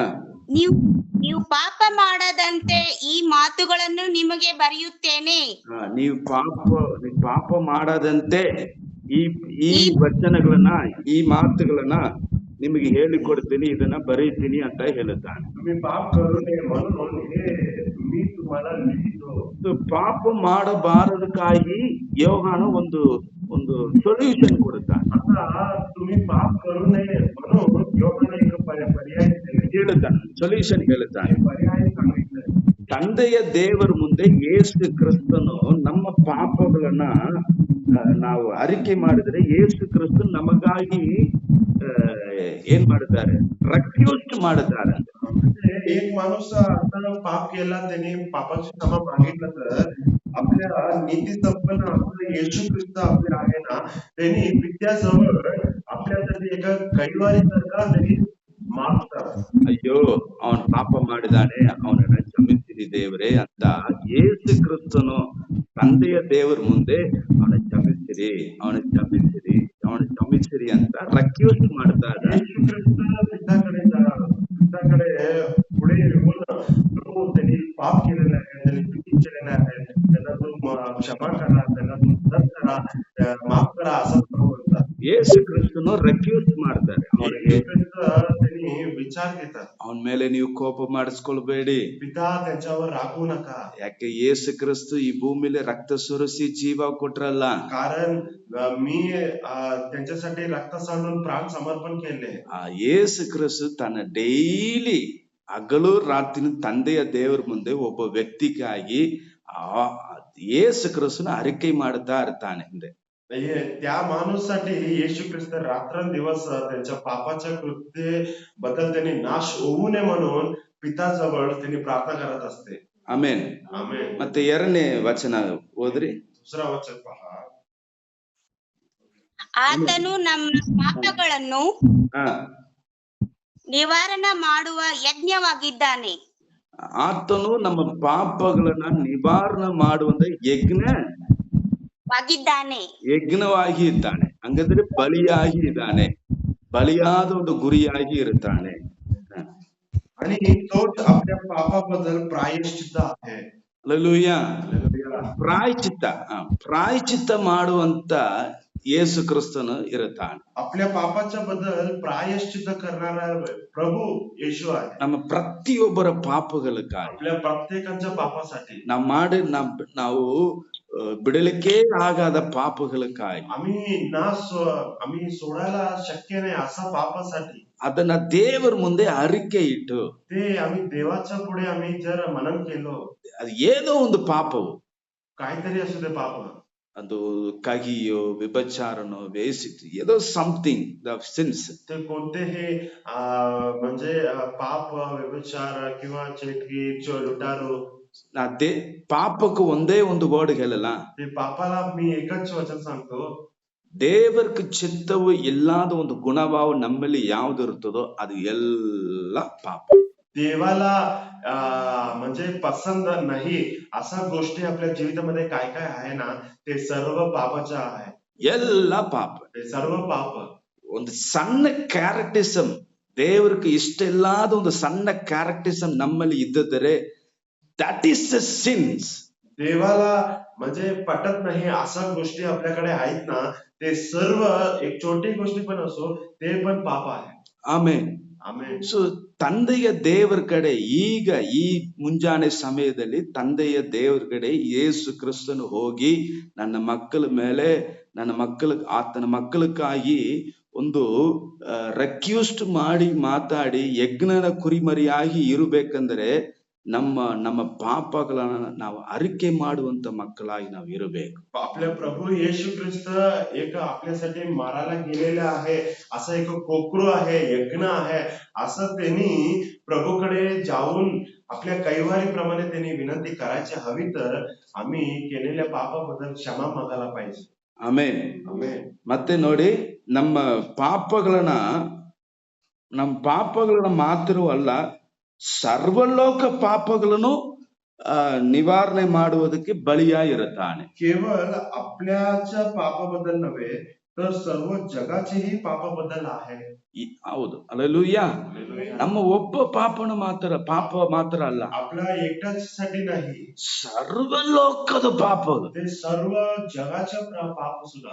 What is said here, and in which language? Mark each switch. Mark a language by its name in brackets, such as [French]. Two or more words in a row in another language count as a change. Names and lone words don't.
[Kannada] ನೀವು ನೀವು ಪಾಪ ಮಾಡದಂತೆ ಈ ಮಾತುಗಳನ್ನು ನಿಮಗೆ ಬರೆಯುತ್ತೇನೆ. ನೀವು ಪಾಪ ಮಾಡದಂತೆ ಈ ಈ ವಚನಗಳನ್ನ, ಈ ಮಾತುಗಳನ್ನ ನಿಮಗೆ ಹೇಳಿಕೊಡ್ತೀನಿ, ಇದನ್ನ ಬರೀತೀನಿ ಅಂತ ಹೇಳುತ್ತಾನೆ. [Marathi] तुम्ही पाप करू नये म्हणून हे मी तुम्हाला लिहितो. [Kannada] ಪಾಪ ಮಾಡಬಾರದಕ್ಕಾಗಿ ಯೋಹಾನ ಒಂದು ಸೊಲ್ಯೂಷನ್ ಕೊಡುತ್ತಾನೆ. [Marathi] आता तुम्ही पाप करू नये म्हणून ಯೋಹಾನ एक पर्याय [Kannada] ಹೇಳುತ್ತಾನೆ, ಸೊಲ್ಯೂಷನ್ ಹೇಳುತ್ತಾನೆ. [Marathi] पर्याय सांगितलं. [Kannada] ತಂದೆಯ ದೇವರ ಮುಂದೆ ಯೇಸು ಕ್ರಿಸ್ತನು ನಮ್ಮ ಪಾಪಗಳನ್ನ ನಾವು ಅರಿಕೆ ಮಾಡಿದ್ರೆ ಯೇಸು ಕ್ರಿಸ್ತ ನಮಗಾಗಿ ಏನ್ ಮಾಡಿದ್ದಾರೆ, ರೆಕ್ಯೂಸ್ಟ್ ಮಾಡಿದ್ದಾರೆ. [Marathi] म्हणजे एक माणूस आता पाप केला, त्याने पापाची क्षमा मागितलं तर आपल्या नीती संपन्न आपलं येशू ख्रिस्त आपले आहे ना, त्यांनी पित्याजवळ आपल्यासाठी एका कैवारी सारखा त्यांनी मागतात. [Kannada] ಅಯ್ಯೋ ಅವನ್ ಪಾಪ ಮಾಡಿದಾನೆ, ಅವನನ್ನ ಕ್ಷಮಿಸಿರಿ ದೇವರೇ ಅಂತ ಯೇಸು ಕ್ರಿಸ್ತನು ತಂದೆಯ ದೇವರ ಮುಂದೆ ಅವನ ಕ್ಷಮಿಸಿರಿ ಅಂತ ರೆಕ್ವೆಸ್ಟ್ ಮಾಡ್ತಾರೆ. [Marathi] येशू ख्रिस्त पित्याकडे पुढे येऊन प्रभू त्यांनी पाप केलेलं आहे, त्यांनी चुकी केलेल्या आहे, त्यांना तू क्षमा करा, त्यांना तू मदत करा, माफ करा असं प्रभू म्हणतात. [Kannada] ಯೇಸು ಕ್ರಿಸ್ತನು ರೆಕ್ವೆಸ್ಟ್ ಮಾಡ್ತಾರೆ ಅವನಿಗೆ. [Marathi] येशू ख्रिस्त त्यांनी विचार घेतात, [Kannada] ಅವನ ಮೇಲೆ ನೀವು ಕೋಪ ಮಾಡಿಸ್ಕೊಳ್ಬೇಡಿ, [Marathi] पिता त्यांच्यावर रागवू नका, [Kannada] ಯಾಕೆ ಯೇಸು ಕ್ರಿಸ್ತು ಈ ಭೂಮಿಲಿ ರಕ್ತ ಸುರಿಸಿ ಜೀವ ಕೊಟ್ರಲ್ಲ. [Marathi] कारण मी त्यांच्यासाठी रक्त सांडून प्राण समर्पण केले. [Kannada] ಆ ಯೇಸು ಕ್ರಿಸ್ತು ತನ್ನ ಡೈಲಿ ಹಗಲು ರಾತ್ರಿ ತಂದೆಯ ದೇವರ ಮುಂದೆ ಒಬ್ಬ ವ್ಯಕ್ತಿಗಾಗಿ ಯೇಸು ಕ್ರಿಸ್ತನ ಅರಿಕೆ ಮಾಡ್ತಾ ಇರ್ತಾನೆ. ಹಿಂದೆ [Marathi] त्या माणूसाठी येशू ख्रिस्त रात्रंदिवस त्यांच्या पापाच्या कृत्य बद्दल त्यांनी नाश होऊ नये म्हणून पिताजवळ त्यांनी प्रार्थना करत असते. [Kannada] ಆಮೇನ್. [Marathi] आमेन. [Kannada] ಮತ್ತೆ ಎರಡನೇ ವಚನ ಓದ್ರಿ. [Marathi] दुसरा वचन पहा. [Kannada] ಆತನು ನಮ್ಮ ಪಾಪಗಳನ್ನು ಹಾ ನಿವಾರಣೆ ಮಾಡುವ ಯಜ್ಞವಾಗಿದ್ದಾನೆ. ಆತನು ನಮ್ಮ ಪಾಪಗಳನ್ನ ನಿವಾರಣೆ ಮಾಡುವಂತ ಯಜ್ಞವಾಗಿ ಇದ್ದಾನೆ. ಹಂಗಂದ್ರೆ ಬಲಿಯಾಗಿ ಇದ್ದಾನೆ, ಬಲಿಯಾದ ಒಂದು ಗುರಿಯಾಗಿ ಇರುತ್ತಾನೆ. [Marathi] आणि तोच आपल्या पापाबद्दल प्रायश्चित्त आहे. [Kannada] ಹಲ್ಲೆಲೂಯಾ. [Marathi] हालेलुया. [Kannada] ಪ್ರಾಯಶ್ಚಿತ್ತ ಮಾಡುವಂತ ಯೇಸು ಕ್ರಿಸ್ತನು ಇರುತ್ತಾನೆ. [Marathi] आपल्या पापाच्या बद्दल प्रायश्चित्त करणारा प्रभू येशू आहे. [Kannada] ನಮ್ಮ ಪ್ರತಿಯೊಬ್ಬರ ಪಾಪಗಳಿಗಾಗಿ, [Marathi] आपल्या प्रत्येकाच्या पापासाठी, [Kannada] ನಾವು ಬಿಡಲಿಕ್ಕೆ ಆಗಾದ ಪಾಪಗಳಿಗಾಗಿ, [Marathi] आम्ही सोडायला शक्य नाही असा पापासाठी [Kannada] ಅದನ್ನ ದೇವರ ಮುಂದೆ ಅರಿಕೆ ಇಟ್ಟು [Marathi] ते आम्ही देवाच्या पुढे आम्ही जर मनन केलो, [Kannada] ಅದು ಏನೋ ಒಂದು ಪಾಪವು, [Marathi] काहीतरी असू दे पाप, [Kannada] ಅದು ಕಹಿಯೋ ವ್ಯಭಿಚಾರನೋ ವೇಸಿತ್ತು ಏನೋ [English] something the sins, [Marathi] ते कोणतेही म्हणजे पाप, व्यभिचार किंवा चेटकी, लुटारू, [Kannada] ಪಾಪಕ್ಕೆ ಒಂದೇ ಒಂದು ವರ್ಡ್ ಹೇಳಲ್ಲ. [Marathi] ते पापाला मी एकच वचन सांगतो, [Kannada] ದೇವർക്ക് ಚಿತ್ತವು ಇಲ್ಲದ ಒಂದು ಗುಣಭಾವ ನಮ್ಮಲ್ಲಿ ಯಾವ್ದು ಇರ್ತದೋ ಅದು ಎಲ್ಲ ಪಾಪ. [Marathi] देवाला म्हणजे पसंत नाही अशा गोष्टी आपल्या जीवितामध्ये काय काय आहे ना, ते सर्व पापाच्या आहे. [Kannada] ಎಲ್ಲ ಪಾಪ, [Marathi] ते सर्व पाप. [Kannada] ಒಂದು ಸಣ್ಣ ಕ್ಯಾರೆಕ್ಟಿಸಮ್, ದೇವರಿಗೆ ಇಷ್ಟ ಇಲ್ಲದ ಒಂದು ಸಣ್ಣ ಕ್ಯಾರೆಕ್ಟಿಸಮ್ ನಮ್ಮಲ್ಲಿ ಇದ್ದರೆ [English] that is the sins. [Marathi] देवाला म्हणजे पटत नाही अशा गोष्टी आपल्याकडे आहेत ना, ते सर्व एक छोटी गोष्टी पण असो ते पण पाप आहे. [Kannada] ಆಮೇನ್. [Marathi] आमेन. [Kannada] ಸೊ ತಂದೆಯ ದೇವರ ಕಡೆ ಈಗ ಈ ಮುಂಜಾನೆ ಸಮಯದಲ್ಲಿ ತಂದೆಯ ದೇವರ ಕಡೆ ಯೇಸು ಕ್ರಿಸ್ತನು ಹೋಗಿ ನನ್ನ ಆತನ ಮಕ್ಕಳಿಗಾಗಿ ಒಂದು ರೆಕ್ಯೂಸ್ಟ್ ಮಾಡಿ ಮಾತಾಡಿ ಯಜ್ಞನ ಕುರಿಮರಿಯಾಗಿ ಇರಬೇಕಂದ್ರೆ ನಮ್ಮ ಪಾಪಗಳನ್ನ ನಾವು ಅರಿಕೆ ಮಾಡುವಂತ ಮಕ್ಕಳಾಗಿ ನಾವು ಇರಬೇಕು. [Marathi] आपले प्रभू येशू ख्रिस्त एक आपल्यासाठी मारायला गेलेले आहे, असं एक कोकरू आहे, यज्ञ आहे, असं त्यांनी प्रभूकडे जाऊन आपल्या कैवारीप्रमाणे त्यांनी विनंती करायची हवी. तर आम्ही केलेल्या पापाबद्दल क्षमा मागायला पाहिजे. [Kannada] ಆಮೆನ್. [Marathi] आमेन. [Kannada] ಮತ್ತೆ ನೋಡಿ, ನಮ್ಮ ಪಾಪಗಳನ್ನ ಮಾತ್ರವಲ್ಲ, ಸರ್ವಲೋಕ ಪಾಪಗಳನ್ನು ನಿವಾರಣೆ ಮಾಡುವುದಕ್ಕೆ ಬಲಿಯಾಗಿರುತ್ತಾನೆ. [Marathi] केवळ आपल्याच्या पापाबद्दल नव्हे, तर सर्व जगाचेही पापाबद्दल आहे. [Kannada] ಹೌದು, ಅಲ್ಲೆಲೂಯಾ. ನಮ್ಮ ಒಬ್ಬ ಪಾಪ ಮಾತ್ರ ಅಲ್ಲ, [Marathi] आपल्या एकट्यासाठी नाही, [Kannada] ಸರ್ವಲೋಕದ ಪಾಪಗಳು, [Marathi] ते सर्व जगाच्या पाप सुद्धा